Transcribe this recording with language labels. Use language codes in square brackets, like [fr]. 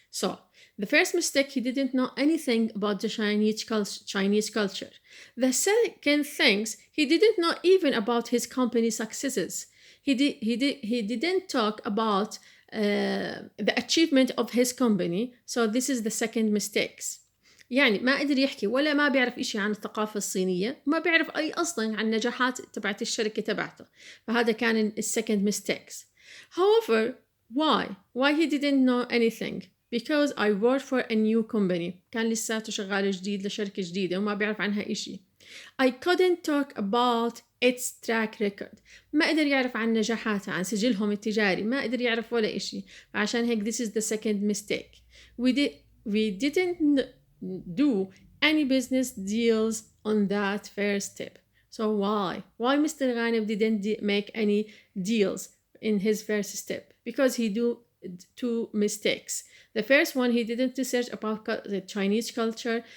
[en] So, the first mistake, he didn't know anything about the Chinese culture. The second thing, he didn't know even about his company's successes. He didn't talk about the achievement of his company. So, this is the second mistakes. [ar] يعني ما قدر يحكي ولا ما بيعرف إشي عن الثقافة الصينية وما بيعرف أي أصلاً عن نجاحات تبعت الشركة تبعته. فهذا كان [en] second mistakes. However, why he didn't know anything? Because I worked for a new company. [ar] كان لساته شغال جديد لشركة جديدة وما بيعرف عنها إشي. [en] I couldn't talk about its track record. [ar] ما قدر يعرف عن نجاحاتها، عن سجلهم التجاري، ما قدر يعرف ولا إشي. فعشان هيك [en] this is the second mistake. We didn't do any business deals on that first step. So why Mr. Ghanem didn't make any deals in his first step? Because he do two mistakes. The first one, he didn't research about the Chinese culture.